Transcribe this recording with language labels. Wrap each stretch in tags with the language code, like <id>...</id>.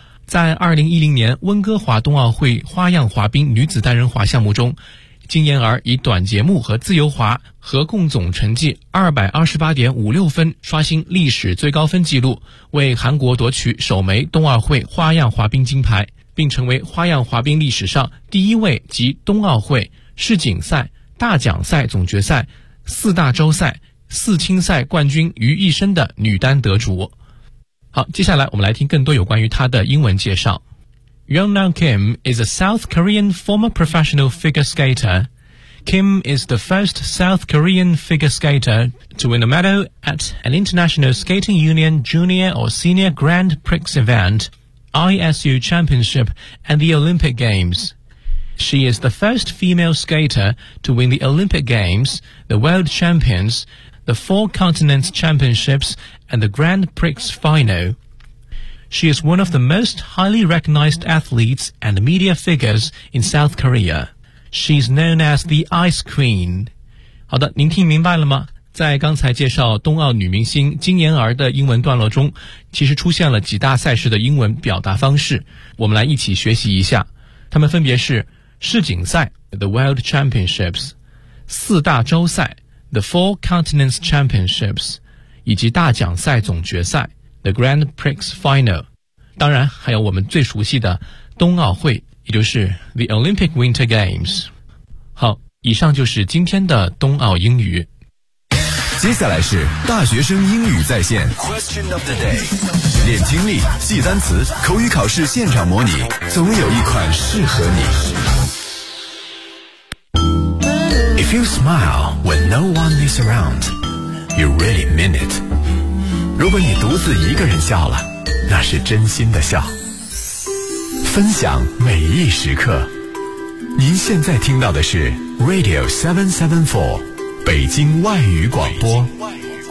<zh>在2010年温哥华冬奥会花样滑冰女子单人滑项目中，金妍儿以短节目和自由滑合共总成绩 228.56 分刷新历史最高分纪录，为韩国夺取首枚冬奥会花样滑冰金牌，并成为花样滑冰历史上第一位集冬奥会、世锦赛、大奖赛总决赛、四大洲赛、四青赛冠军于一身的女单得主。好，接下来我们来听更多有关于她的英文介绍。</zh> <en>Yeongnam Kim is a South Korean former professional figure skater. Kim is the first South Korean figure skater to win a medal at an International Skating Union Junior or Senior Grand Prix event, ISU Championship, and the Olympic Games. She is the first female skater to win the Olympic Games, the World Champions, the Four Continents Championships, and the Grand Prix Final. She is one of the most highly recognized athletes and media figures in South Korea. She's known as the Ice Queen.</en> <zh>好的，您听明白了吗？在刚才介绍冬奥女明星金妍儿的英文段落中，其实出现了几大赛事的英文表达方式，我们来一起学习一下。它们分别是世锦赛 The World Championships, 四大洲赛 The Four Continents Championships, 以及大奖赛总决赛The Grand Prix Final, 当然还有我们最熟悉的冬奥会，也就是 The Olympic Winter Games。好，以上就是今天的冬奥英语，接下来是大学生英语在线 Question of the Day, 练听力，记单词，口语考试现场模拟，总有一款适合你。</zh> <en>If you smile when no one is around, you really mean it.</en> <zh>如果你独自一个人笑了，那是真心的笑。分享每一时刻，您现在听到的是 Radio 774北京外语广播。北京外语</zh>